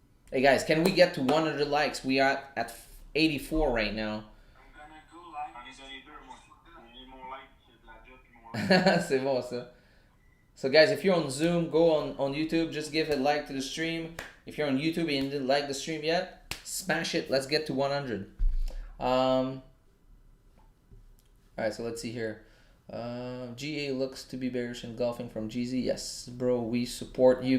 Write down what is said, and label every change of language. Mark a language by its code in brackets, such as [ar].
[en] Hey guys, can we get to 100 likes? We are at 84 right now. I'm gonna go like. [fr] J'en ai donné deux, moi. J'ai mis mon like de la job puis mon like. C'est bon ça. [en] So guys, if you're on Zoom, go on YouTube, just give a like to the stream. If you're on YouTube and you didn't like the stream yet, smash it. Let's get to 100. Alright, so let's see here. GA looks to be bearish engulfing from GZ. Yes, bro, we support you.